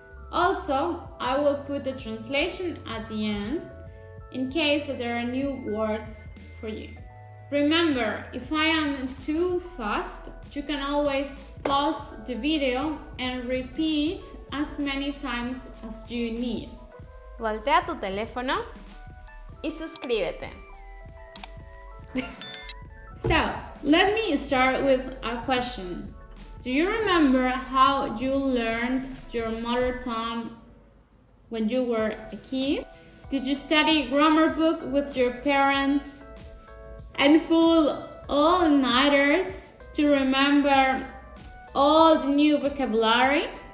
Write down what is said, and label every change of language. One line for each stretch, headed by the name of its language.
English: Also, I will put the translation at the end in case that there are new words for you. Remember, if I am too fast, you can always pause the video and repeat as many times as you need.
Spanish: Voltea tu teléfono y suscríbete.
English: So, let me start with a question. Do you remember how you learned your mother tongue when you were a kid? Did you study grammar book with your parents and pull all-nighters to remember all the new vocabulary?